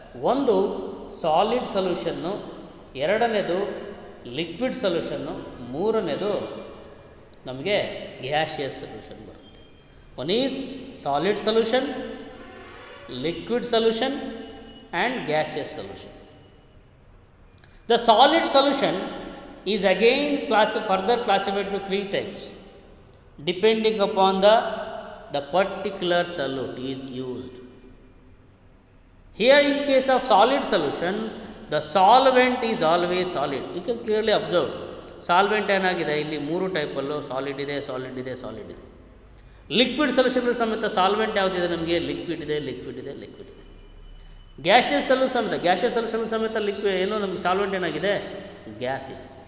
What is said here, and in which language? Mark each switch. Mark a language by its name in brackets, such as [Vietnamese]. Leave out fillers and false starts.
[Kannada] ಒಂದು ಸಾಲಿಡ್ ಸೊಲ್ಯೂಷನ್ನು, ಎರಡನೇದು ಲಿಕ್ವಿಡ್ ಸೊಲ್ಯೂಷನ್ನು, ಮೂರನೇದು ನಮಗೆ ಗ್ಯಾಸಿಯಸ್ ಸೊಲ್ಯೂಷನ್ ಬರುತ್ತೆ. [English] One is solid solution, liquid solution and gaseous solution. The solid solution is again further classified to three types depending upon the particular solute is used. Here in case of solid solution, the solvent is always solid. You can clearly observe solvent [Kannada] ಏನಾಗಿದೆ, ಇಲ್ಲಿ ಮೂರು ಟೈಪಲ್ಲೂ solid ಇದೆ, solid ಇದೆ, solid ಇದೆ. Liquid solution ಸಮೇತ solvent ಯಾವುದಿದೆ ನಮಗೆ, liquid ಇದೆ, ಲಿಕ್ವಿಡ್ ಇದೆ, ಲಿಕ್ವಿಡ್ ಇದೆ. ಗ್ಯಾಸಿಯಸ್ ಸೊಲ್ಯೂಷನ್ ಸಮೇತ ಏನೋ ನಮಗೆ ಸಾಲ್ವೆಂಟ್ ಏನಾಗಿದೆ, ಗ್ಯಾಸ್ ಇದೆ.